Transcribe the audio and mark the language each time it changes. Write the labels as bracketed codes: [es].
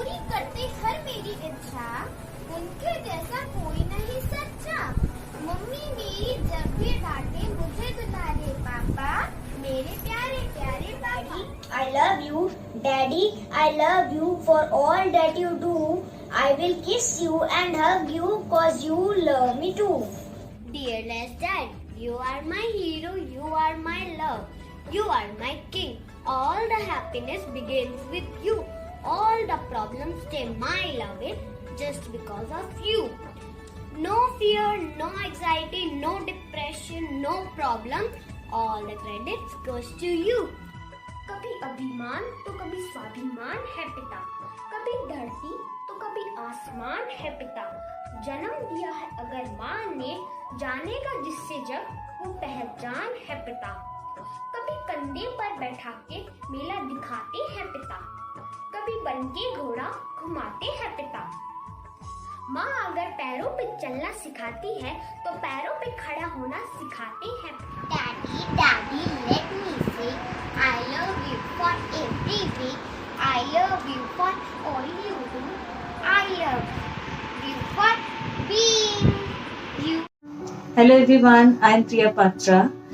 [hi] करते हर मेरी इच्छा, उनके जैसा कोई नहीं सच्चा। मम्मी मेरी जब भी डांटे मुझे दुलारे पापा, मेरे प्यारे प्यारे पापा। [en] I love you, Daddy. I love you for all that you do. I will kiss you and hug you cause you love me too. Dearest Dad, you are my hero, you are my love. You are my king. All the happiness begins with you. All the problems stay my love just because of you. No fear, no anxiety, no depression, no problem. All the credits goes to you. [hi] कभी अभिमान तो कभी स्वाभिमान है पिता, कभी धरती तो कभी आसमान है पिता। जन्म दिया है अगर माँ ने, जानेगा जिससे जग वो पहचान है पिता। कभी कंधे पर बैठा के मेला दिखाते हैं पिता, कभी बनके घोड़ा घुमाते हैं पिता। माँ अगर पैरों पे चलना सिखाती है तो पैरों पे खड़ा होना सिखाते हैं। [en] Daddy, Daddy, let me say, I love you for every day. I love you for all you do. I love you for being you. Hello everyone, I am Priya Patra.